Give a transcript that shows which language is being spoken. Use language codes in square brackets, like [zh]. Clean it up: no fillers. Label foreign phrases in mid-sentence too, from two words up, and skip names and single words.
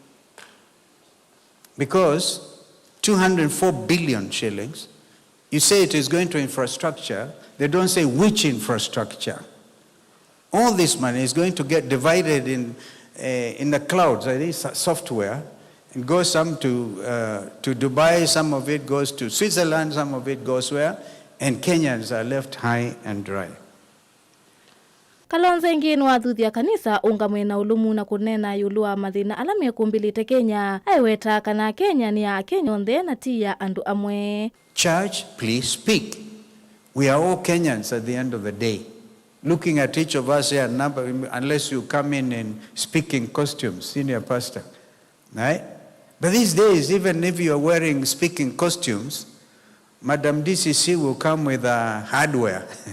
[en] Because 204 billion shillings, you say it is going to infrastructure, they don't say which infrastructure. All this money is going to get divided in the clouds, that is software, and goes some to Dubai, some of it goes to Switzerland, some of it goes where? And Kenyans are left high and dry. [kam] Kalonzo ngini wathuthia kanisa ungamwe na ulumu na kunena yulua mathina alame kumbilite Kenya aiweta kana Kenya ni ya Kenya onthe na tia andu amwe. [en] Church, please speak. We are all Kenyans at the end of the day. Looking at each of us here, unless you come in speaking costumes, senior pastor, right? But these days, even if you are wearing speaking costumes, Madam DCC will come with hardware.